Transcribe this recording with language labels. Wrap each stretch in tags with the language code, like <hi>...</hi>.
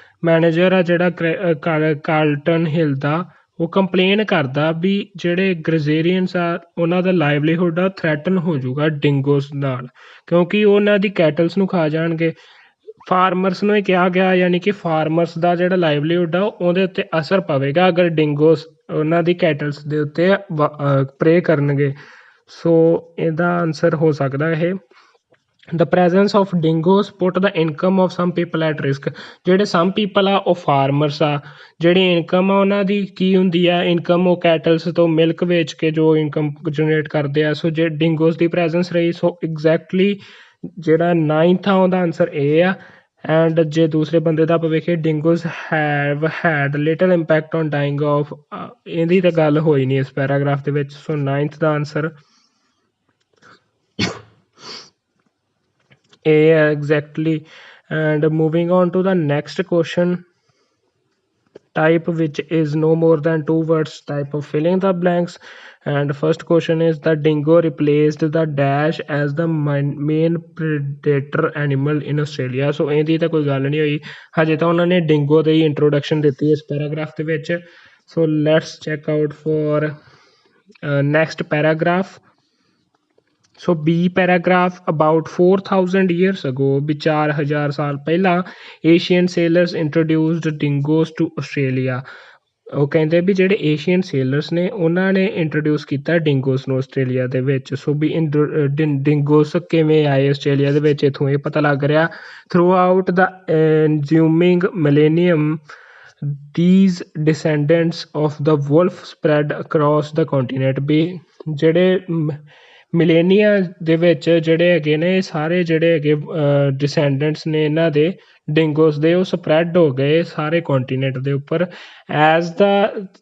<pa>Manager ਆ ਜਿਹੜਾ Carlton ਹਿਲ ਦਾ, ਉਹ ਕੰਪਲੇਨ ਕਰਦਾ ਵੀ ਜਿਹੜੇ ਗ੍ਰਜ਼ੇਰੀਅਨਸ ਆ ਉਹਨਾਂ ਦਾ ਲਾਈਵਲੀਹੁੱਡ ਆ ਥ੍ਰੈਟਨ ਹੋ ਜਾਊਗਾ ਡਿੰਗੋਸ ਨਾਲ, ਕਿਉਂਕਿ ਉਹ ਉਹਨਾਂ ਦੀ ਕੈਟਲਸ ਨੂੰ ਖਾ ਜਾਣਗੇ। ਫਾਰਮਰਸ ਨੂੰ ਇਹ ਕਿਹਾ ਗਿਆ, ਯਾਨੀ ਕਿ ਫਾਰਮਰਸ ਦਾ ਜਿਹੜਾ ਲਾਈਵਲੀਹੁੱਡ ਆ ਉਹਦੇ ਉੱਤੇ ਅਸਰ ਪਵੇਗਾ ਅਗਰ ਡਿੰਗੋਸ ਉਹਨਾਂ ਦੀ ਕੈਟਲਸ ਦੇ ਉੱਤੇ ਪ੍ਰੇ ਕਰਨਗੇ। ਸੋ ਇਹਦਾ ਆਨਸਰ ਹੋ ਸਕਦਾ ਇਹ</pa> <en>the presence of dingoes put the income of some people at risk।</en> <pa>ਜਿਹੜੇ</pa> <en>some people</en> <pa>ਆ ਉਹ ਫਾਰਮਰਸ ਆ, ਜਿਹੜੀ ਇਨਕਮ ਆ ਉਹਨਾਂ ਦੀ ਕੀ ਹੁੰਦੀ ਆ, ਇਨਕਮ ਉਹ ਕੈਟਲਸ ਤੋਂ ਮਿਲਕ ਵੇਚ ਕੇ ਜੋ ਇਨਕਮ ਜਨਰੇਟ ਕਰਦੇ ਆ। ਸੋ ਜੇ ਡਿੰਗੋਸ ਦੀ ਪ੍ਰੈਜ਼ੈਂਸ ਰਹੀ, ਸੋ ਐਗਜ਼ੈਕਟਲੀ ਜਿਹੜਾ 9th ਆ ਉਹਦਾ ਆਨਸਰ ਇਹ ਆ। ਐਂਡ ਜੇ ਦੂਸਰੇ ਬੰਦੇ ਦਾ ਆਪਾਂ ਵੇਖੀਏ,</pa> <en>dingoes have had little impact on dying off,</en> <pa>ਇਹਦੀ ਤਾਂ ਗੱਲ ਹੋਈ ਨਹੀਂ ਇਸ ਪੈਰਾਗ੍ਰਾਫ ਦੇ ਵਿੱਚ। ਸੋ 9th ਦਾ answer A exactly।</pa> <en>And moving on to the next question type, which is no more than 2 words type of filling the blanks। And first question is the dingo replaced the dash as the main predator animal in Australia।</en> <pa>so ਇਹਦੀ ਤਾਂ ਕੋਈ ਗੱਲ ਨਹੀਂ ਹੋਈ, ਹਜੇ ਤਾਂ ਉਹਨਾਂ ਨੇ ਡਿੰਗੋ ਦੀ ਇੰਟਰੋਡਕਸ਼ਨ ਦਿੱਤੀ ਇਸ ਪੈਰਾਗ੍ਰਾਫ ਦੇ ਵਿੱਚ।</pa> <en>so let's check out for next paragraph।</en> <pa>So B paragraph</pa> <en>about 4000 years ago,</en> <pa>ਵੀ 4000 ਸਾਲ ਪਹਿਲਾਂ</pa> <en>Asian sailors introduced dingoes to Australia.</en> <pa>ਉਹ ਕਹਿੰਦੇ ਵੀ ਜਿਹੜੇ ਏਸ਼ੀਅਨ ਸੇਲਰਸ ਨੇ ਉਹਨਾਂ ਨੇ ਇੰਟਰੋਡਿਊਸ ਕੀਤਾ ਡਿੰਗੋਸ ਨੂੰ ਆਸਟ੍ਰੇਲੀਆ ਦੇ ਵਿੱਚ। ਸੋ ਵੀ ਡਿੰਗੋਸ ਕਿਵੇਂ ਆਏ ਆਸਟ੍ਰੇਲੀਆ ਦੇ ਵਿੱਚ, ਇੱਥੋਂ ਇਹ ਪਤਾ ਲੱਗ ਰਿਹਾ।</pa> <en>Throughout the ensuing millennium these descendants of the wolf spread across the continent।</en> <pa>ਵੀ ਜਿਹੜੇ ਮਿਲੇਨੀਆ ਦੇ ਵਿੱਚ ਜਿਹੜੇ ਹੈਗੇ ਨੇ ਸਾਰੇ ਜਿਹੜੇ ਹੈਗੇ ਡਿਸੈਂਡੈਂਟਸ ਨੇ ਇਹਨਾਂ ਦੇ ਡਿੰਗੋਸ ਦੇ, ਉਹ ਸਪਰੈਡ ਹੋ ਗਏ ਸਾਰੇ ਕੌਂਟੀਨੈਂਟ ਦੇ ਉੱਪਰ। ਐਜ਼ ਦਾ</pa>